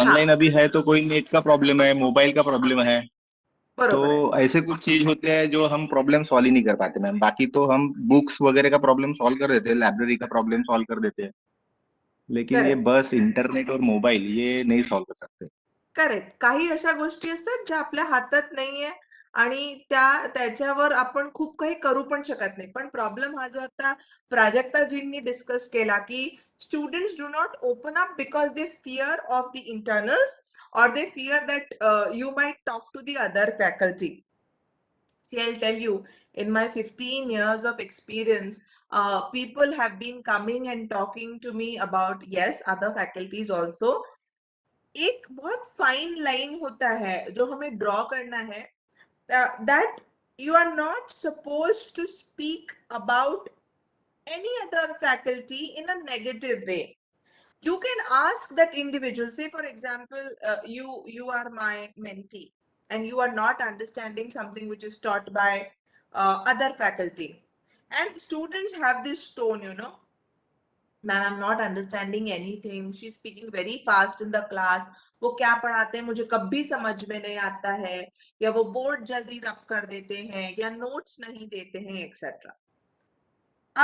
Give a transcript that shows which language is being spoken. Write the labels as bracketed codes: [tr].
[hi] Online अभी है तो कोई नेट का प्रॉब्लम है, मोबाइल का प्रॉब्लम है, बरोबर है. तो ऐसे कुछ चीज होते हैं जो हम प्रॉब्लम सॉल्व ही नहीं कर पाते मैम. बाकी तो हम बुक्स वगैरह का प्रॉब्लम सॉल्व कर देते हैं, लाइब्रेरी का प्रॉब्लम सॉल्व कर देते हैं, लेकिन ये करेक्ट. बस इंटरनेट और मोबाइल ये नहीं सॉल्व कर सकते. करेक्ट. [mr] काही अशा गोष्टी असतात ज्या आपल्या हातात नाहीये आणि त्याच्यावर आपण खूप काही करू पण शकत नाही. [en] पण प्रॉब्लेम हा जो आता प्राजक्ताजींनी डिस्कस केला की students do not open up because they fear of the internals or they fear that you might talk to the other faculty. See, I'll tell you, in my 15 years of experience, people have been coming and talking to me about, yes, other faculties also. एक बहुत fine line होता है जो हमें draw करना है, that you are not supposed to speak about any other faculty in a negative way. You can ask that individual, say for example, you are my mentee and you are not understanding something which is taught by other faculty. [hi] And students have this tone, ma'am I am not understanding anything, she speaking very fast in the class, वो क्या पढ़ाते हैं मुझे कभी समझ में नहीं आता है, या वो बोर्ड जल्दी रब कर देते हैं, या नोट्स नहीं देते हैं, एक्सेट्रा।